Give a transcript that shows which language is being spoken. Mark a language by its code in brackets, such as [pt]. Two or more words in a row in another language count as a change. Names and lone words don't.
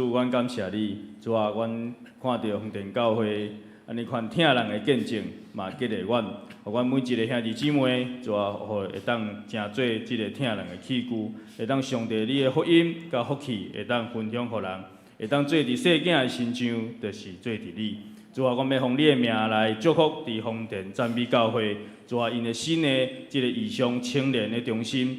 [nan] 感谢你，主啊，阮看到红田教会安尼款听人的见证，嘛激励阮，互阮每一个兄弟姊妹，主啊，会当成做即个听人的器具，会当上帝你的福音甲福气，会当分享互人，会当做伫细囝的心上，就是做伫你。主啊，阮要奉你的名来祝福伫红田赞美教会，主啊，因的新的即个异乡青年的中心。